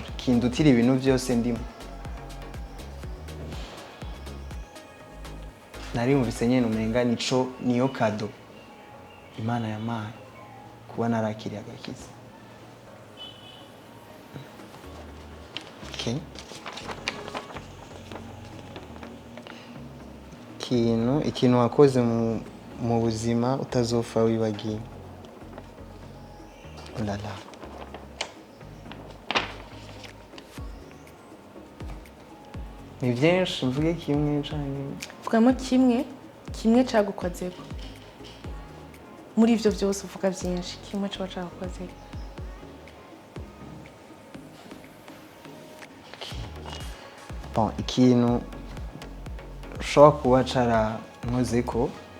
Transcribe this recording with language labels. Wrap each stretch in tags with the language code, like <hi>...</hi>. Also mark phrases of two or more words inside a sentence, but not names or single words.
<rn>Kindutira ibintu byose ndimo. Nari umvise nyene umenga niyo kado Imana yampaye kuba narakiriye agakiza. Okay. Ikintu wakoze mu buzima utazopfa wibagiye.</rn> <fr>Oh là là.</fr> <rn>Ni byinshi mvuge kimwe canke vugamo kimwe cagukozeko muri ivyo vyose uvuga vyinshi kimwe coba cagukozeko. bon ikintu ushobora kuba carankozeko</rn>